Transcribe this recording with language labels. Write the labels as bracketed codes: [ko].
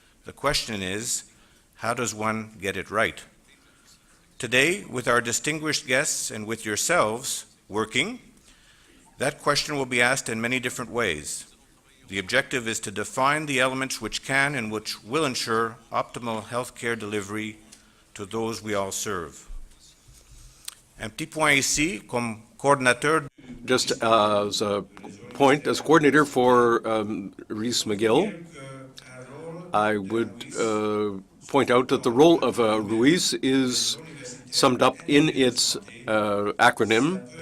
[en] The question is, how does one get it right? Today, with our distinguished guests and with yourselves working, that question will be asked in many different ways. The objective is to define the elements which can and which will ensure optimal health care delivery to those we all serve. [fr] Un petit point ici, comme coordinateur. [en] Just as a point, as coordinator for Reese McGill, I would point out that the role of Ruiz is summed up in its acronym.